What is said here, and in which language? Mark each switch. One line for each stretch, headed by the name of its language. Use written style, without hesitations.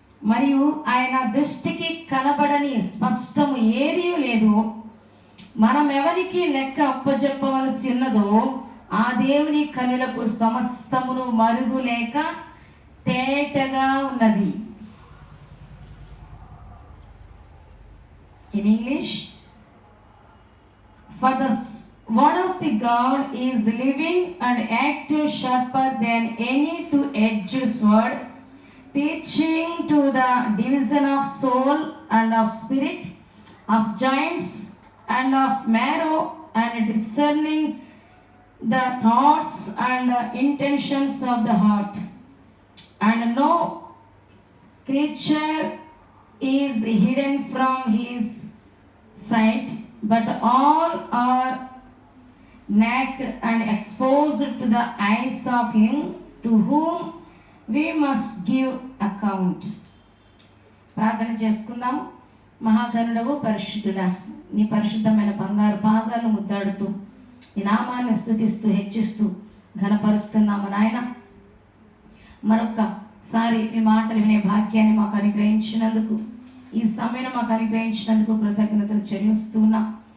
Telugu: మరియు ఆయన దృష్టికి కనబడని స్పష్టము ఏదీ లేదు. మనం ఎవరికి లెక్క అప్పజెప్పవలసి ఉన్నదో ఆ దేవుని కనులకు సమస్తమును మరుగు లేక తేటగా ఉన్నది.
English: In English, for the word of the God is living and active, sharper than any two-edged sword, piercing to the division of soul and of spirit, of joints and of marrow, and discerning the thoughts and intentions of the heart. And no creature is hidden from his sight, but all are naked and exposed to the eyes of him to whom we must give account.
Telugu: ప్రార్థన చేసుకుందాం. మహాగణుడవు పరిశుద్ధుడా, నీ పరిశుద్ధమైన బంగారు పాదాలను ముద్దాడుతూ నీ నామాన్ని స్తుతిస్తూ హెచ్చిస్తూ ఘనపరుస్తున్నాము నాయన. మరొకసారి మీ మాటలు వినే భాగ్యాన్ని మాకు అనుగ్రహించినందుకు, ఈ సమయం మాకు అనుగ్రహించినందుకు కృతజ్ఞతలు చెల్లిస్తున్నాం.